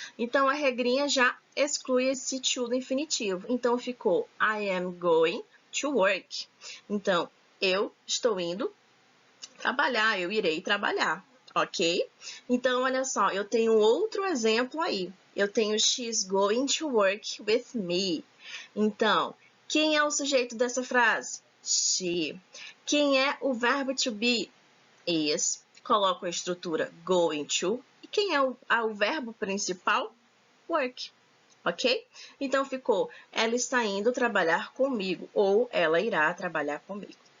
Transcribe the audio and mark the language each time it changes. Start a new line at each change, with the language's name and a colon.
Portuguese: Então, a regrinha já exclui esse to do infinitivo. Então, ficou
English: I am going to work.
Portuguese: Então, eu estou indo trabalhar, eu irei trabalhar, ok? Então, olha só, eu tenho outro exemplo aí. Eu tenho
English: she's going to work with me.
Portuguese: Então, quem é o sujeito dessa frase? She. Quem é o verbo to be? Is. Coloco a estrutura going to. E quem é o verbo principal? Work. Ok? Então, ficou ela está indo trabalhar comigo ou ela irá trabalhar comigo.